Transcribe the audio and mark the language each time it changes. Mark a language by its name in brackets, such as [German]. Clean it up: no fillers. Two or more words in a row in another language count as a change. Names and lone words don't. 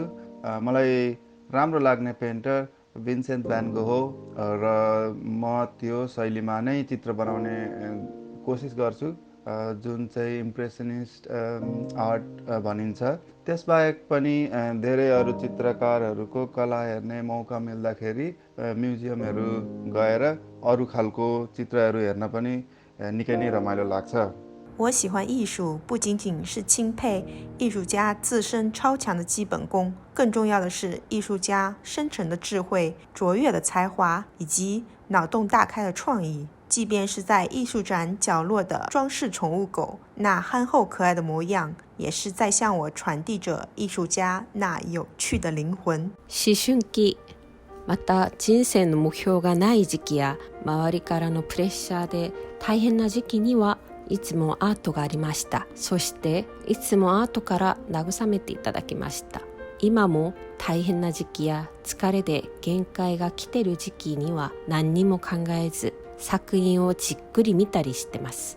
[Nepali] मलाई राम्रो लाग्ने पेन्टर भिन्सेन्ट भ्यान गो हो र म त्यो शैलीमा नै चित्र बनाउने कोसिस गर्छु, जुन चाहिँ [English] impressionist art [Nepali] भनिन्छ। त्यसबाहेक पनि धेरै अरू चित्रकारहरूको कला हेर्ने मौका मिल्दाखेरि म्युजियमहरू गएर अरू खालको चित्रहरू हेर्न पनि निकै नै रमाइलो लाग्छ। [Chinese] 我喜欢艺术，不仅仅是钦佩艺术家自身超强的基本功，更重要的是艺术家深沉的智慧、卓越的才华以及脑洞大开的创意。即便是在艺术展角落的装饰宠物狗，那憨厚可爱的模样，也是在向我传递着艺术家那有趣的灵魂。 [Japanese] 思春期、また人生の目標がない時期や周りからのプレッシャーで大変な時期にはいつもアートがありました。そしていつもアートから慰めていただきました。今も大変な時期や疲れで限界が来てる時期には何にも考えず作品をじっくり見たりしてます。